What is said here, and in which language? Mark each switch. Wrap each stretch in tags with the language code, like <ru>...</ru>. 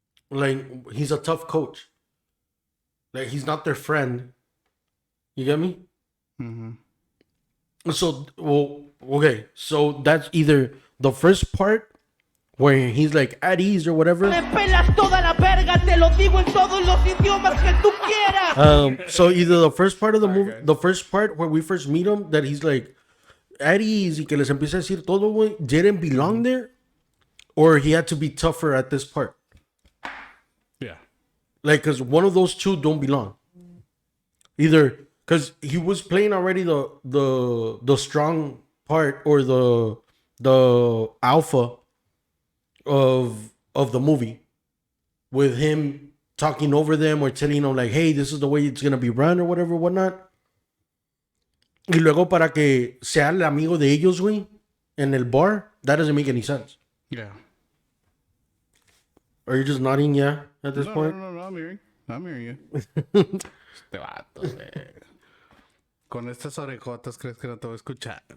<en>Like, he's a tough coach. Like, he's not their friend. You get me? So, well, okay. So that's either the first part where he's like at ease or whatever.</en> <es>Me pelas toda la verga, te lo digo en todos los idiomas que tú quieras.</es> <en>So either the first part of the movie, the first part where we first meet him, that he's like at ease</en> <es>y que les empieza a decir todo, güey,</es> <en>didn't belong there, or he had to be tougher at this part. Yeah. Like, because one of those two don't belong. Either because he was playing already the strong part or the alpha of the movie, with him talking over them or telling them like, hey, this is the way it's gonna be run or whatever, whatnot.</en> <es>Y luego para que sea el amigo de ellos, güey, en el bar,</es> <en>that doesn't make any sense. Yeah. Are you just nodding yeah at this point? No, I'm hearing you.</en> <es>Este vato, con estas orejotas crees que no te voy a escuchar.</es>